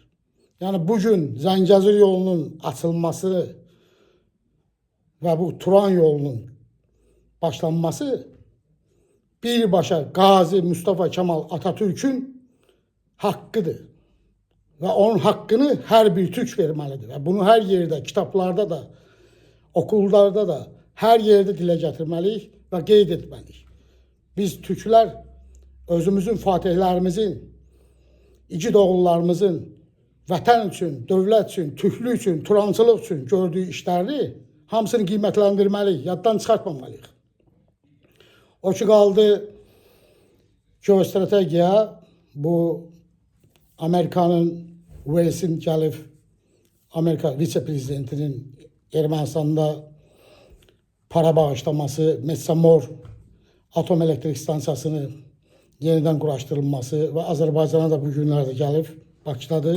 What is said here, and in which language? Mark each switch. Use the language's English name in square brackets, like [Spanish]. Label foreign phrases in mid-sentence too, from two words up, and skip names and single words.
[Turkish] Yani bugün Zəngəzur yolunun açılması ve bu Turan yolunun başlanması birbaşa Gazi Mustafa Kemal Atatürk'ün hakkıdır. Ve onun hakkını her bir Türk vermelidir. Ve bunu her yerde, kitaplarda da, okullarda da, her yerde dile getirmeliyiz ve qeyd etmeliyiz. [Azerbaijani] Biz Türkler özümüzün fatihlerimizin, igid oğullarımızın vətən üçün, dövlət üçün, türklük üçün, turançılıq üçün gördüyü işləri hamısını qiymətləndirməliyik, yaddan çıxartmamalıyıq. O ki qaldı geostrategiya, bu Amerikanın Wales'in gəlib Amerika vitse-prezidentinin Ermənistanda para bağışlaması, Metsamor atom elektrik stansiyasını yeniden quraşdırılması ve Azərbaycana da bu günlərdə gəlib Bakıdadır.